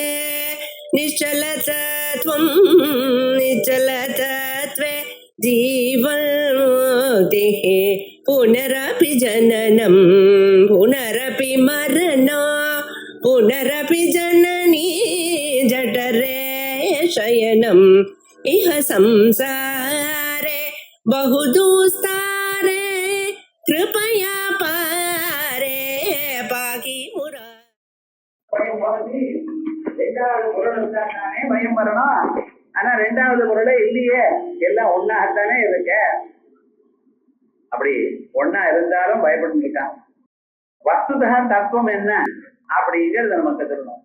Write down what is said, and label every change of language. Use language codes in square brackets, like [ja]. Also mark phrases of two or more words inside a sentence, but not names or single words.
[sa] निश्चलतत्वं निश्चलतत्वे जीवन्मुक्तिः पुनरपि जननं पुनरपि मरणं पुनरपि जननी जठरे शयनम् इह संसारे बहुदुस्तारे कृपया पारे पाहि मुरा [ta] ரெண்டாவது பொருள் இருந்தானே பயம் வரணும். ஆனா ரெண்டாவது பொருளே இல்லையே, எல்லாம் ஒன்னாகத்தானே இருக்க. அப்படி ஒன்னா இருந்தாலும் பயப்பட்டு இருக்கான். வஸ்துதா தத்துவம் என்ன அப்படிங்கிறது நமக்கு தெரியணும்.